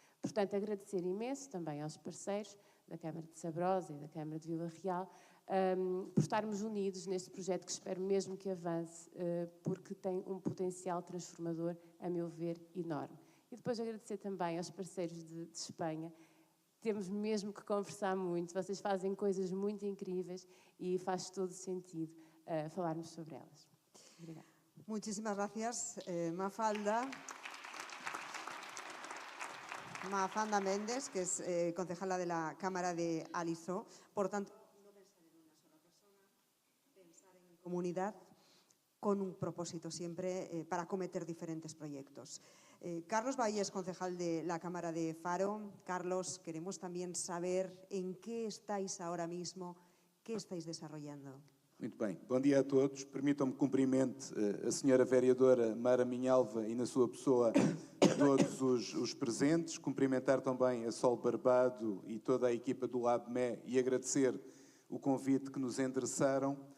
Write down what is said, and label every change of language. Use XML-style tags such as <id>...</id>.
<pt>Portanto, agradecer imenso também aos parceiros da Câmara de Sabrosa e da Câmara de Vila Real por estarmos unidos neste projeto que espero mesmo que avance, porque tem um potencial transformador, a meu ver, enorme. E depois agradecer também aos parceiros de Espanha. Temos mesmo que conversar muito, vocês fazem coisas muito incríveis e faz todo sentido falarmos sobre elas. Obrigada.</pt> <es>Muchísimas gracias, Mafalda. Mafalda Méndez, que es concejala de la Cámara de Alizó. Por tanto, no pensar en una sola persona, pensar en comunidad con un propósito siempre para acometer diferentes proyectos. Carlos Bahía es concejal de la Cámara de Faro. Carlos, queremos también saber en qué estáis ahora mismo, qué estáis desarrollando.</es> <pt>Muito bem. Bom dia a todos. Permitam-me que cumprimente a senhora vereadora Mara Minhalva e, na sua pessoa, todos os presentes. Cumprimentar também a Sol Barbado e toda a equipa do LabME e agradecer o convite que nos endereçaram.</pt>